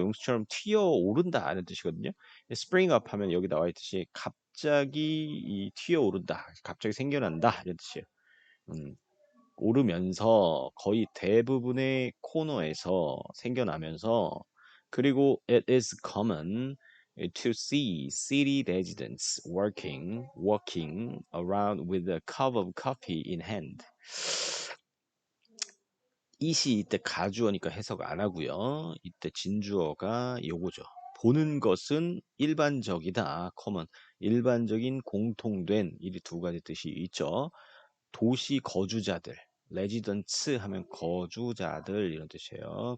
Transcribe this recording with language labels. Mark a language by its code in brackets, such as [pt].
[ko] 용수처럼 튀어 오른다는 뜻이거든요. spring up 하면 여기 나와 있듯이 갑자기 튀어 오른다, 갑자기 생겨난다 이런 뜻이에요. 오르면서 거의 대부분의 코너에서 생겨나면서 그리고 [en] it is common to see city residents walking around with a cup of coffee in hand. [ko] 이시 이때 가주어니까 해석 안 하고요. 이때 진주어가 요거죠. 보는 것은 일반적이다. common. 일반적인 공통된 이 두 가지 뜻이 있죠. 도시 거주자들, 레지던츠 하면 거주자들 이런 뜻이에요.